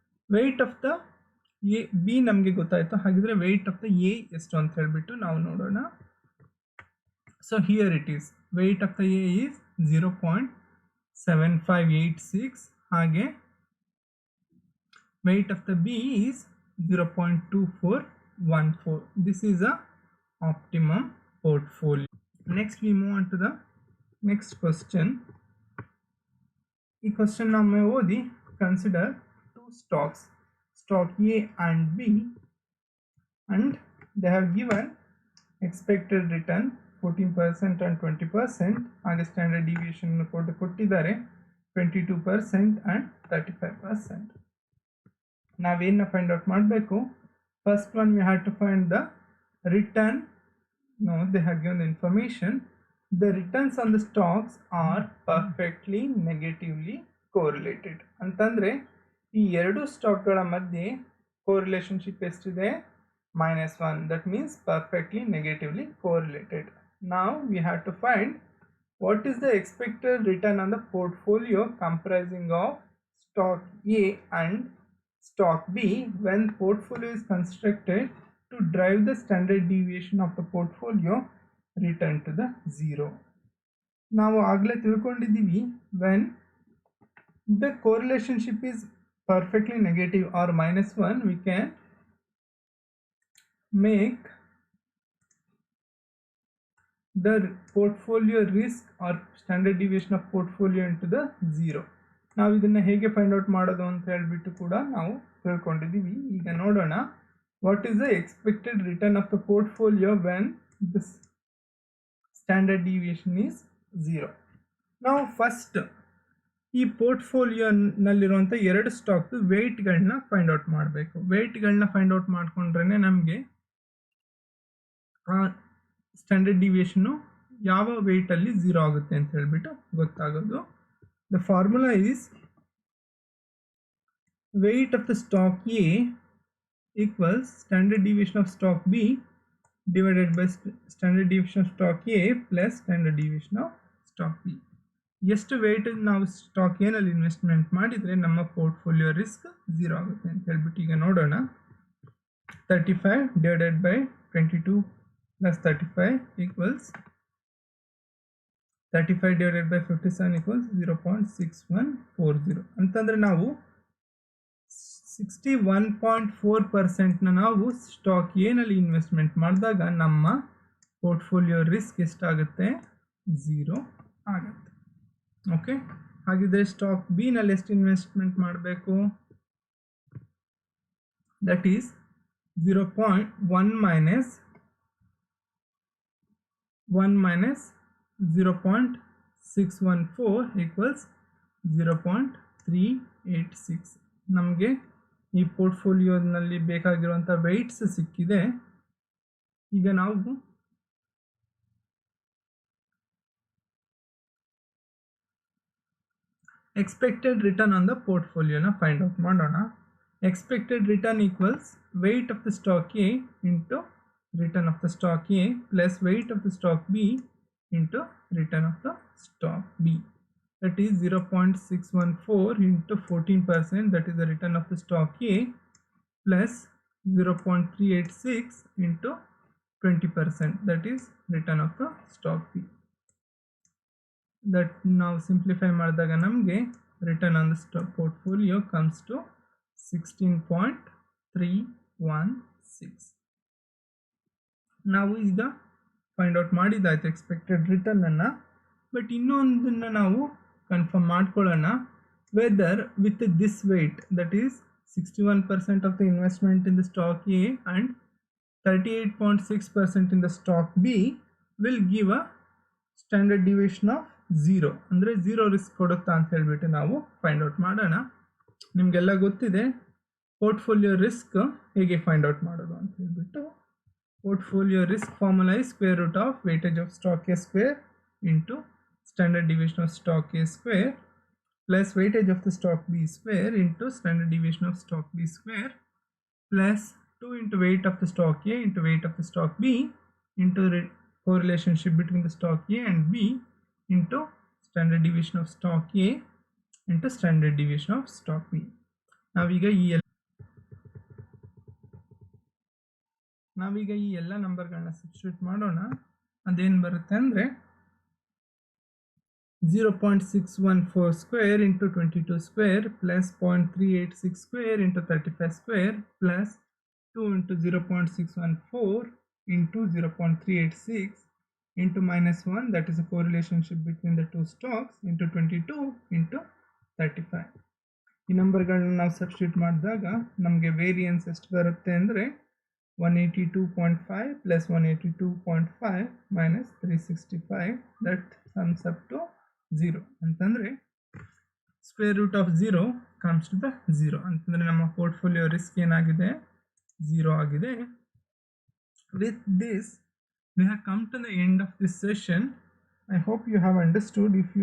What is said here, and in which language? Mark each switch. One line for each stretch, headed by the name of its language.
English: weight of the A B
Kannada: ನಮಗೆ ಗೊತ್ತಾಯಿತು, ಹಾಗಿದ್ರೆ
English: weight of the A
Kannada: ಎಷ್ಟು ಅಂತ ಹೇಳ್ಬಿಟ್ಟು ನಾವು ನೋಡೋಣ.
English: So here it is weight of the A is 0.7586 ಹಾಗೆ weight of the B is 0.2414. This is a optimum portfolio. Next we move on to the next question. This question now may odi consider two stocks, stock A and B, and they have given expected return 14% and 20%.
Kannada: ಹಾಗೆ standard deviation ಕೊಟ್ಟಿದ್ದಾರೆ 22% and 35%. ನಾವೇನು find out ಮಾಡಬೇಕು?
English: First one we have to find the return. No, they have given the information. The returns on the stocks are perfectly negatively correlated
Kannada: ಅಂತಂದರೆ ಈ ಎರಡು ಸ್ಟಾಕ್ಗಳ ಮಧ್ಯೆ ಕೋರಿಲೇಷನ್ಶಿಪ್ ಎಷ್ಟಿದೆ?
English: -1. That means perfectly negatively correlated. ನಾವು we have to find what is the expected return on the portfolio comprising of stock A and stock B when portfolio is constructed to drive the standard deviation of the portfolio return to the 0.
Kannada: ನಾವು ಆಗಲೇ ತಿಳ್ಕೊಂಡಿದ್ದೀವಿ
English: when the correlationship is perfectly negative or -1 we can make the portfolio risk or standard deviation of portfolio into the 0.
Kannada: ನಾವು ಇದನ್ನು ಹೇಗೆ find out ಮಾಡೋದು ಅಂತ ಹೇಳ್ಬಿಟ್ಟು ಕೂಡ ನಾವು ತಿಳ್ಕೊಂಡಿದ್ದೀವಿ. ಈಗ ನೋಡೋಣ,
English: What is the expected return of the portfolio when this standard deviation is 0.
Kannada: ನಾವು ಫಸ್ಟ್ ಈ ಪೋರ್ಟ್ಫೋಲಿಯೋನಲ್ಲಿರುವಂಥ ಎರಡು ಸ್ಟಾಕ್ದು ವೆಯ್ಟ್ಗಳನ್ನ ಫೈಂಡ್ ಔಟ್ ಮಾಡಬೇಕು. ವೆಯ್ಟ್ಗಳನ್ನ ಫೈಂಡ್ ಔಟ್ ಮಾಡಿಕೊಂಡ್ರೆ ನಮಗೆ ಆ ಸ್ಟ್ಯಾಂಡರ್ಡ್ ಡಿವಿಯೇಷನ್ನು ಯಾವ ವೆಯ್ಟಲ್ಲಿ 0 ಆಗುತ್ತೆ ಅಂತ ಹೇಳ್ಬಿಟ್ಟು ಗೊತ್ತಾಗೋದು.
English: The formula is weight of the stock A equals standard deviation of stock B divided by standard deviation of stock A plus standard deviation of stock B.
Kannada: ಎಷ್ಟು ವೆಯ್ಟ್ ನಾವು ಸ್ಟಾಕ್ ಏನಲ್ಲಿ ಇನ್ವೆಸ್ಟ್ಮೆಂಟ್ ಮಾಡಿದರೆ ನಮ್ಮ ಪೋರ್ಟ್ಫೋಲಿಯೋ ರಿಸ್ಕ್ 0 ಆಗುತ್ತೆ ಅಂತ ಹೇಳ್ಬಿಟ್ಟು ಈಗ ನೋಡೋಣ.
English: 35 divided by 22 plus 35 equals 35 divided by 57 equals 0.6140
Kannada: ಅಂತಂದರೆ ನಾವು 61.4% ನಾವು ಸ್ಟಾಕ್ ಎನಲ್ಲಿ ಇನ್ವೆಸ್ಟ್ಮೆಂಟ್ ಮಾಡಿದಾಗ ನಮ್ಮ ಪೋರ್ಟ್ಫೋಲಿಯೋ ರಿಸ್ಕ್ ಎಷ್ಟಾಗುತ್ತೆ, 0 ಆಗುತ್ತೆ. ಓಕೆ, ಹಾಗಿದ್ರೆ ಸ್ಟಾಕ್ ಬಿ ನಲ್ಲಿ ಎಷ್ಟು ಇನ್ವೆಸ್ಟ್ಮೆಂಟ್ ಮಾಡಬೇಕು,
English: That is 0.1 minus 0.614 equals 0.386.
Kannada: ನಮಗೆ ಈ ಪೋರ್ಟ್ಫೋಲಿಯೋನಲ್ಲಿ ಬೇಕಾಗಿರುವಂಥ ವೆಯ್ಟ್ಸ್ ಸಿಕ್ಕಿದೆ. ಈಗ ನಾವು expected return on the ಪೋರ್ಟ್ಫೋಲಿಯೋನ find out ಮಾಡೋಣ.
English: Expected return equals weight of the stock A into return of the stock A plus weight of the stock B into return of the stock B. That is 0.614 into 14%, that is the return of the stock A, plus 0.386 into 20%, that is return of the stock B. That now simplify
Kannada: ಮಾಡಿದಾಗ ನಮಗೆ
English: return on the stock portfolio comes to 16.316.
Kannada: ನಾವು ಈಗ find out ಮಾಡಿದಾಯ್ತು expected return ಅನ್ನು.
English: but
Kannada: ಇನ್ನೊಂದನ್ನು ನಾವು confirm ಮಾಡ್ಕೊಳ್ಳೋಣ,
English: whether with this weight, that is 61% of the investment in the stock A and 38.6% in the stock B will give a standard deviation of 0,
Kannada: ಅಂದರೆ 0 risk ಕೊಡುತ್ತಾ ಅಂತ ಹೇಳಿಬಿಟ್ಟು ನಾವು find out ಮಾಡೋಣ. ನಿಮಗೆಲ್ಲ ಗೊತ್ತಿದೆ ಪೋರ್ಟ್ಫೋಲಿಯೋ ರಿಸ್ಕ್ ಹೇಗೆ ಫೈಂಡ್ ಔಟ್ ಮಾಡೋದು ಅಂತ ಹೇಳಿಬಿಟ್ಟು.
English: Portfolio risk formula is square root of weightage of stock A square into standard deviation of stock A square plus weightage of the stock B square into standard deviation of stock B square plus 2 into weight of the stock A into weight of the stock B into correlationship between the stock A and B into standard deviation of stock A into standard deviation of stock B.
Kannada: ನಾವೀಗ ಈ ಎಲ್ಲ ನಂಬರ್ಗಳನ್ನ substitute ಮಾಡೋಣ. ಅದೇನು ಬರುತ್ತೆ ಅಂದರೆ
English: 0.614 square into 22 square plus 0.386 square into 35 square plus 2 into 0.614 into 0.386 into minus 1, that is a correlationship between the two stocks, into 22 into 35.
Kannada: ಈ ನಂಬರ್ಗಳನ್ನ ನಾವು substitute ಮಾಡಿದಾಗ ನಮಗೆ ವೇರಿಯನ್ಸ್ ಎಷ್ಟು ಬರುತ್ತೆ ಅಂದರೆ
English: 182.5 plus 182.5 minus 365, that sums up to 0
Kannada: ಅಂತಂದರೆ
English: square root of 0 comes to the 0
Kannada: ಅಂತಂದರೆ ನಮ್ಮ ಪೋರ್ಟ್ಫೋಲಿಯೋ ರಿಸ್ಕ್ ಏನಾಗಿದೆ, 0 ಆಗಿದೆ.
English: With this we have come to the end of this session. I hope you have understood. If you